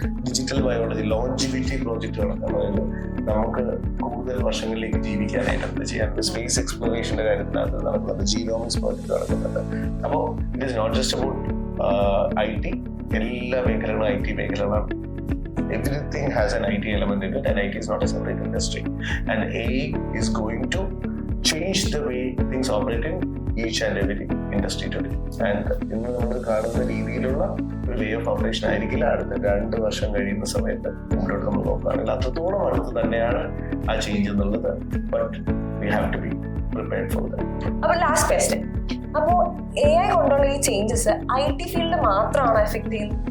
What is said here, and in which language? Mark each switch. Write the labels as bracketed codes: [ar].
[ml] Digital biology, longevity പ്രോജക്റ്റുകളൊക്കെ നമുക്ക് കൂടുതൽ വർഷങ്ങളിലേക്ക് ജീവിക്കാനായിട്ട് എന്ത് ചെയ്യാനുണ്ട്. സ്പേസ് എക്സ്പ്ലോറേഷന്റെ കാര്യത്തിനകത്ത് നടക്കുന്നുണ്ട്. ജീനോമിക്സ് പ്രോജക്റ്റ് നടക്കുന്നുണ്ട്. [en] അപ്പോൾ it is not just about IT. [ml] എല്ലാ മേഖലകളും IT മേഖലകളാണ്. [en] Everything has an IT element in it, and IT is not a separate industry. And AI is going to change the way things operate in each and every industry today. [ml] And ഇന്ന് നമ്മൾ കാണുന്ന രീതിയിലുള്ള ഒരു way of operation ആയിരിക്കില്ല അടുത്ത 2 വർഷം കഴിയുന്ന സമയത്ത് മുന്നോട്ട് നമ്മൾ നോക്കുകയാണെങ്കിൽ അത്രത്തോളം അടുത്ത് തന്നെയാണ് ആ ചേഞ്ച് എന്നുള്ളത്. [en] But we have to be prepared for that. [ml] അപ്പോൾ ലാസ്റ്റ് ക്വസ്റ്റ്യൻ, അപ്പോൾ AI കൊണ്ടുള്ള ഈ ചേഞ്ചസ് IT ഫീൽഡ് മാത്രമാണ് എഫക്ട് ചെയ്യുന്നത്.